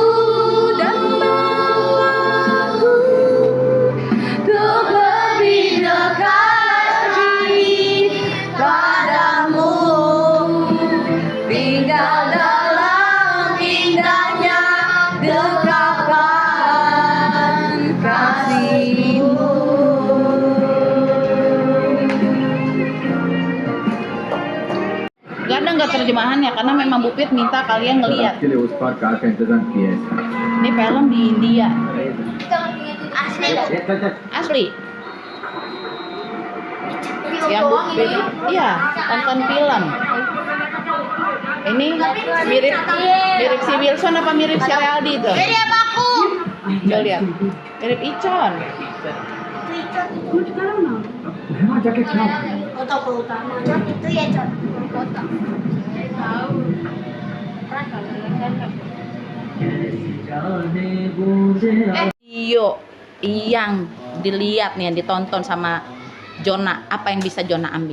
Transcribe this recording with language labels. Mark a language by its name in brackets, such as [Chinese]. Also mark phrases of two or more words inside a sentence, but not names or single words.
[Indonesian] untuk lebih dekat lagi padamu, tinggal dalam indahnya dekapan kasihmu. Gak ada nggak terjemahannya karena memang Bu Pit minta kalian ngelihat. [Hindi] के लिए उस पार कार का इंतजाम किया है। [Indonesian] Ini film di India, Asli. asli. Yang Bu Pit, iya, tonton film. Ini mirip si Wilson apa mirip si Realdi itu? Jadi apa aku? Coba lihat, mirip Icon. [Hindi] वहाँ जाके क्या [Indonesian] Foto ke utama. Itu ya, Con. Foto. Iyo yang dilihat nih, yang ditonton sama Jonah, apa yang bisa Jonah ambil?